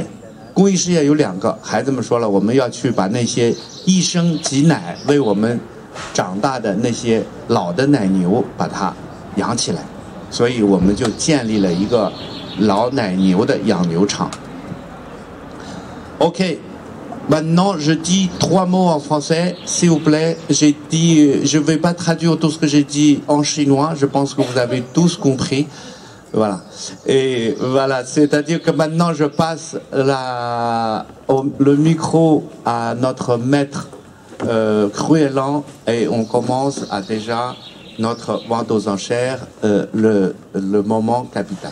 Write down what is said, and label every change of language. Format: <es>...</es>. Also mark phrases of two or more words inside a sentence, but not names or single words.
<zh>公益事业有2个，孩子们说了，我们要去把那些一生挤奶为我们长大的那些老的奶牛把它养起来，所以我们就建立了一个老奶牛的养牛场。</zh> <fr>OK, maintenant je dis 3 mots en français, s'il vous plaît. J'ai dit, je ne vais pas traduire tout ce que j'ai dit en chinois, je pense que vous avez tous compris. Voilà. Et voilà, c'est-à-dire que maintenant je passe le micro à notre maître Cruellan et on commence à déjà notre vente aux enchères, le moment capital.</fr>